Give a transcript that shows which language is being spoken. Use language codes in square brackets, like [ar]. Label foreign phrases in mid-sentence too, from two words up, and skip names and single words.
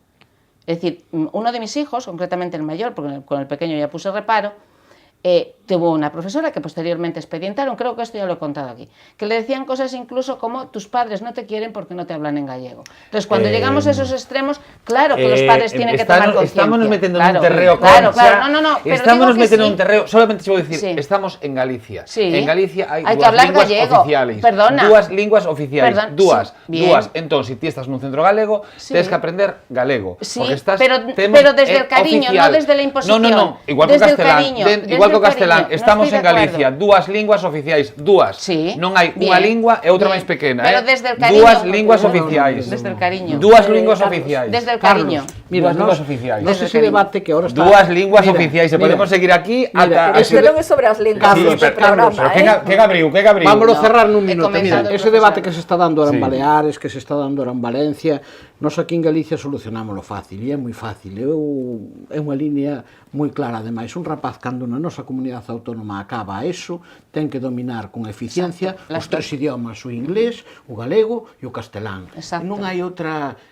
[es] Es decir, uno de mis hijos, concretamente el mayor, porque con el pequeño ya puse reparo, tuvo una profesora que posteriormente expedientaron, creo que esto ya lo he contado aquí, que le decían cosas incluso como: tus padres no te quieren porque no te hablan en gallego. Entonces, cuando llegamos a esos extremos, claro que los padres tienen que tomar conciencia. [gl] Estámonos metiendo en [es] Claro, [gl] un terreo, [es] claro, Concha. claro, no, pero [gl] Estámonos [es] digo que [gl] metiendo en [es] sí. [gl] un terreo, [es] solamente te voy a decir, Sí. [gl] estamos en Galicia. [es] Sí. [gl] En Galicia hai [es] Hai que [gl] dúas [es] hablar [gl] linguas [es] gallego. [gl] oficiales. [es] Perdona. [gl] Dúas linguas oficiais. [es] Perdón, [gl] Dúas. [es] sí, bien. [gl] Dúas. Entón, se ti estás nun centro galego, [es] Sí. [gl] tens que aprender galego. [es] Sí, [gl] porque estás, [es] pero desde el cariño, [gl] oficial. [es] no desde la imposición. [gl] No, igual [es] Desde [gl] que [es] el [gl] castelán. [es] cariño, [gl] Igual [es] desde [gl] que [es] el [gl] castelán. [es] cariño. No [gl] Estamos [es] estoy [gl] en [es] de acuerdo. [gl] Galicia. Dúas linguas oficiais. Dúas. [es] Sí, [gl] Non hai [es] bien, [gl] unha lingua e outra [es] bien. [gl] máis pequena. [es] Pero desde el cariño. [gl] Dúas linguas oficiais. [es] Desde el cariño. [gl] Dúas linguas [es] Carlos, [gl] oficiais. [es] Desde el Carlos, cariño. mira, [gl] Dúas linguas oficiais. [es] Nos Desde el ese cariño. debate que ahora está... [gl] Dúas linguas Mira, oficiais. E mira, podemos seguir aquí mira, ata... Este non é sobre as linguas Carlos, do programa, Pero que gabriu. Vámonos [es] No, [gl] cerrar nun [es] he [gl] minuto. Mira, [es] comenzado el [gl] ese debate [es] profesor. [gl] que se está dando ahora en [es] Sí. [gl] Baleares, que se está dando ahora en Valencia, nos aquí en Galicia solucionámoslo fácil, e é moi fácil. É unha línea moi clara, ademais. Un rapaz, cando na nosa comunidade autónoma acaba eso, ten que dominar con eficiencia [es] Exacto. [gl] os tres idiomas, o inglés, o galego e o castelán. [es] Exacto. [gl] Non hai outra...